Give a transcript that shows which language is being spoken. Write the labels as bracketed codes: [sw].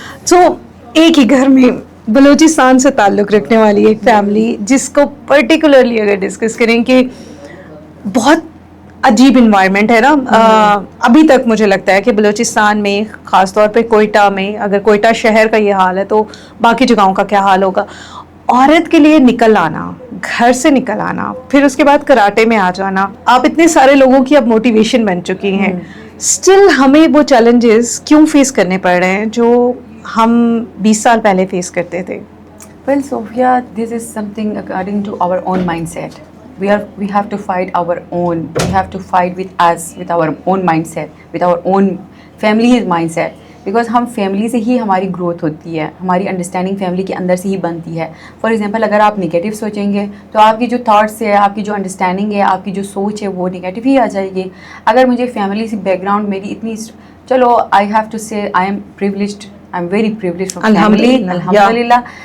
[ur] سو ایک ہی گھر میں بلوچستان سے تعلق رکھنے والی ایک فیملی, جس کو پرٹیکولرلی اگر ڈسکس کریں کہ بہت عجیب انوائرمنٹ ہے نا, ابھی تک مجھے لگتا ہے کہ بلوچستان میں خاص طور پہ کوئٹہ میں, اگر کوئٹہ شہر کا یہ حال ہے تو باقی جگہوں کا کیا حال ہوگا. عورت کے لیے نکل آنا, گھر سے نکل آنا, پھر اس کے بعد کراٹے میں آ جانا, آپ اتنے سارے لوگوں کی اب موٹیویشن بن چکی ہیں, اسٹل ہمیں وہ چیلنجز کیوں فیس کرنے پڑ رہے ہیں جو ہم 20 سال پہلے فیس کرتے تھے؟ [en] Well, Sophia, this is something according to our own mindset. We have to fight our own. We have to fight with us, with our own mindset, with our own family's mindset. [ur] Because ہم family سے ہی ہماری growth ہوتی ہے, ہماری understanding family کے اندر سے ہی بنتی ہے. فار ایگزامپل اگر آپ نگیٹو سوچیں گے تو آپ کی جو تھاٹس ہے, آپ کی جو انڈرسٹینڈنگ ہے, آپ کی جو سوچ ہے وہ نگیٹو ہی آ جائے گی. اگر مجھے فیملی سے بیک گراؤنڈ میری اتنی, چلو [en] I have to say I am privileged, I am very privileged from family الحمدللہ.